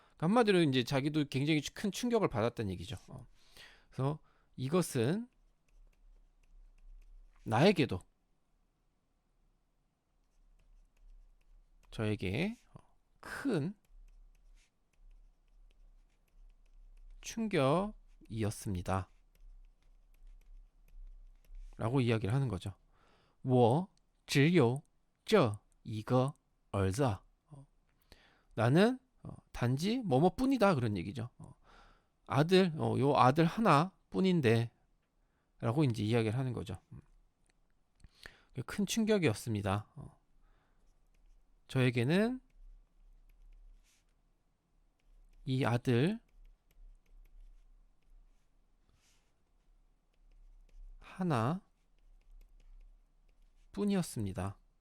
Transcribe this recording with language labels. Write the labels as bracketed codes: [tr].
[ko] 한마디로 이제 자기도 굉장히 큰 충격을 받았다는 얘기죠. 그래서 이것은 나에게도 저에게 큰 충격이었습니다. 라고 이야기를 하는 거죠. [zh] 我只有这一个儿子. [ko] 나는 단지 뭐뭐뿐이다 그런 얘기죠. 아들, 요 아들 하나뿐인데 라고 이제 이야기를 하는 거죠. 큰 충격이었습니다. 저에게는 이 아들 하나 뿐이었습니다.